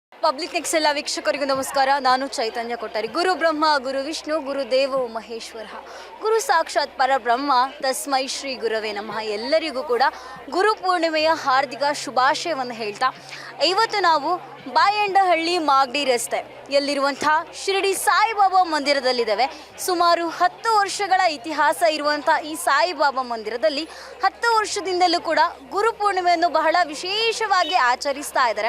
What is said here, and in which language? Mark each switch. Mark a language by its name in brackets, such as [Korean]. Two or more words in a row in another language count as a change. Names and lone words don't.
[Kannada] ಪಬ್ಲಿಕ್ ನೆಕ್ಸ್ಟ್ ಎಲ್ಲ ವೀಕ್ಷಕರಿಗೂ ನಮಸ್ಕಾರ. ನಾನು ಚೈತನ್ಯ ಕೊಟ್ಟಾರಿ. [Sanskrit] ಗುರು ಬ್ರಹ್ಮ ಗುರು ವಿಷ್ಣು ಗುರು ದೇವೋ ಮಹೇಶ್ವರ, ಗುರು ಸಾಕ್ಷಾತ್ ಪರಬ್ರಹ್ಮ ತಸ್ಮೈ ಶ್ರೀ ಗುರವೇ ನಮಃ. [Kannada] ಎಲ್ಲರಿಗೂ ಕೂಡ ಗುರು ಪೂರ್ಣಿಮೆಯ ಹಾರ್ದಿಕ ಶುಭಾಶಯವನ್ನು ಹೇಳ್ತಾ, ಇವತ್ತು ನಾವು ಬಾಯಂಡಹಳ್ಳಿ ಮಾಗಡಿ ರಸ್ತೆ ಎಲ್ಲಿರುವಂಥ ಶಿರಡಿ ಸಾಯಿಬಾಬಾ ಮಂದಿರದಲ್ಲಿದ್ದೇವೆ. ಸುಮಾರು 10 ವರ್ಷಗಳ ಇತಿಹಾಸ ಇರುವಂಥ ಈ ಸಾಯಿಬಾಬಾ ಮಂದಿರದಲ್ಲಿ 10 ವರ್ಷದಿಂದಲೂ ಕೂಡ ಗುರುಪೂರ್ಣಿಮೆಯನ್ನು ಬಹಳ ವಿಶೇಷವಾಗಿ ಆಚರಿಸ್ತಾ ಇದ್ದಾರೆ.